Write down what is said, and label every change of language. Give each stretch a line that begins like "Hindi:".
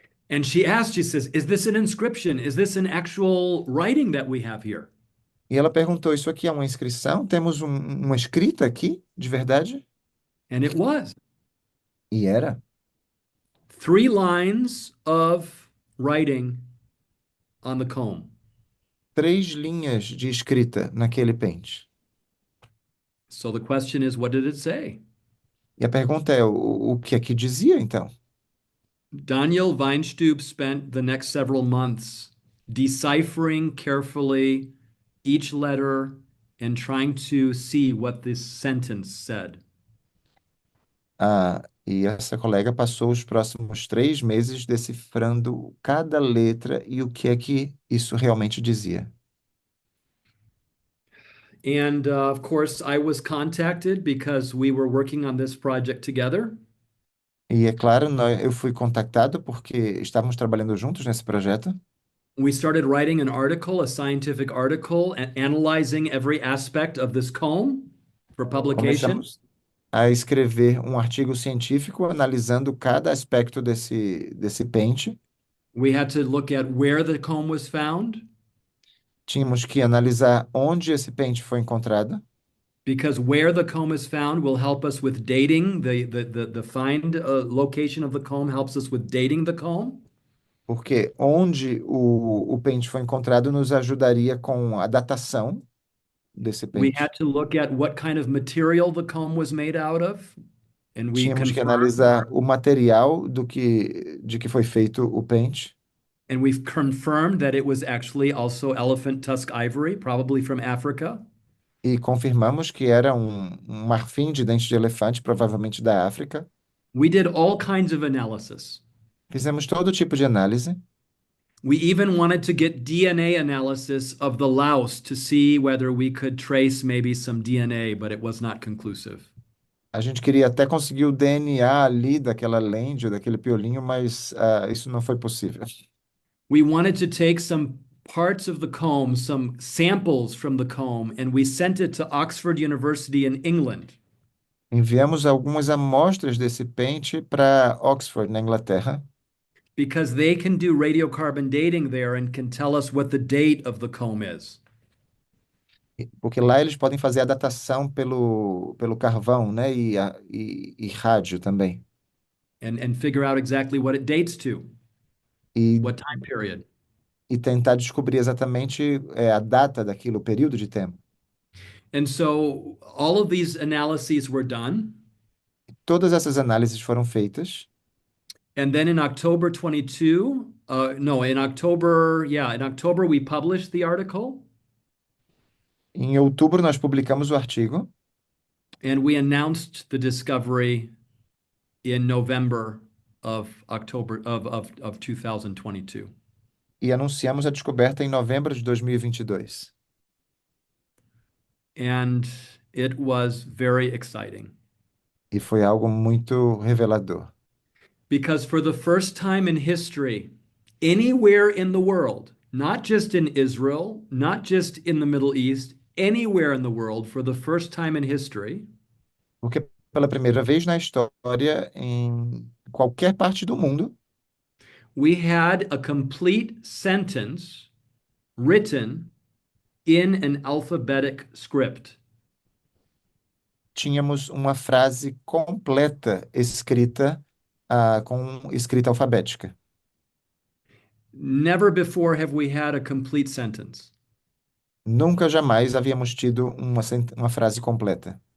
English: And she asked, she says, "Is this an inscription? Is this an actual writing that we have here?"
Portuguese: E ela perguntou: Isso aqui é uma inscrição? Temos uma escrita aqui, de verdade?
English: And it was.
Portuguese: E era.
English: 3 lines of writing on the comb.
Portuguese: 3 linhas de escrita naquele pente.
English: So the question is, what did it say?
Portuguese: E a pergunta é: o que é que dizia, então?
English: Daniel Weinstub spent the next several months deciphering carefully each letter and trying to see what this sentence said.
Portuguese: E essa colega passou os próximos 3 meses decifrando cada letra e o que é que isso realmente dizia.
English: And of course, I was contacted because we were working on this project together.
Portuguese: E é claro, eu fui contactado porque estávamos trabalhando juntos nesse projeto.
English: We started writing an article, a scientific article, analyzing every aspect of this comb for publication.
Portuguese: Começamos a escrever um artigo científico analisando cada aspecto desse pente.
English: We had to look at where the comb was found
Portuguese: Tínhamos que analisar onde esse pente foi encontrado,
English: because where the comb is found will help us with dating. The find location of the comb helps us with dating the comb.
Portuguese: porque onde o pente foi encontrado nos ajudaria com a datação desse
English: We
Portuguese: pente.
English: had to look at what kind of material the comb was made out of, and
Portuguese: Tínhamos que analisar o material de que foi feito o pente
English: we've confirmed that it was actually also elephant tusk ivory, probably from Africa.
Portuguese: e confirmamos que era um marfim de dente de elefante, provavelmente da África.
English: We did all kinds of analysis.
Portuguese: Fizemos todo tipo de análise.
English: We even wanted to get DNA analysis of the louse to see whether we could trace maybe some DNA, but it was not conclusive.
Portuguese: A gente queria até conseguir o DNA ali daquela lente, daquele piolinho, mas isso não foi possível.
English: We wanted to take some parts of the comb, some samples from the comb, and we sent it to Oxford University in England.
Portuguese: Enviamos algumas amostras desse pente para Oxford, na Inglaterra,
English: Because they can do radiocarbon dating there and can tell us what the date of the comb is.
Portuguese: porque lá eles podem fazer a datação pelo carvão, né? E rádio também.
English: And figure out exactly what it dates to,
Portuguese: E,
English: what time period.
Portuguese: e tentar descobrir exatamente a data daquilo, o período de tempo.
English: And so all of these analyses were done.
Portuguese: Todas essas análises foram feitas.
English: And then in October 22, no, in October, yeah, in October we published the article
Portuguese: Em outubro, nós publicamos o artigo
English: and we announced the discovery in November of October of 2022.
Portuguese: e anunciamos a descoberta em novembro de 2022.
English: And it was very exciting
Portuguese: E foi algo muito revelador.
English: because for the first time in history, anywhere in the world, not just in Israel, not just in the Middle East, anywhere in the world, for the first time in history,
Portuguese: Porque pela primeira vez na história, em qualquer parte do mundo,
English: we had a complete sentence written in an alphabetic script.
Portuguese: tínhamos uma frase completa escrita com escrita alfabética.
English: Never before have we had a complete sentence.
Portuguese: Nunca jamais havíamos tido uma frase completa.